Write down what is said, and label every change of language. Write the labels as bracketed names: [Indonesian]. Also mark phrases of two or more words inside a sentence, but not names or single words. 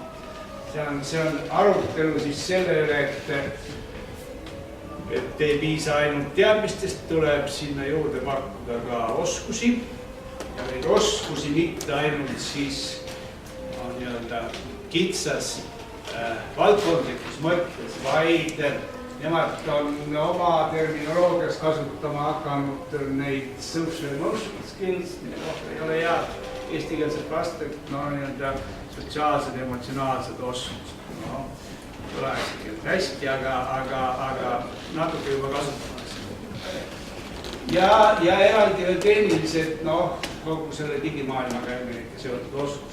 [Estonian] See on arutelu siis selle üle, et ei piisa ainult teadmistest, tuleb sinna juurde pakkuda ka oskusi ja neid oskusi mitte ainult siis nii-öelda kitsas valdkondlikus mõttes, vaid nemad on oma terminoloogias kasutama hakanud neid [English] social emotional skills, [Estonian] mille kohta ei ole head eestikeelset vastet, no nii-öelda sotsiaalsed, emotsionaalsed oskused. No, ei ole eesti keelt hästi, aga natuke juba kasutatakse. Ja eraldi veel tehniliselt, noh, kogu selle digimaailmaga seotud oskused.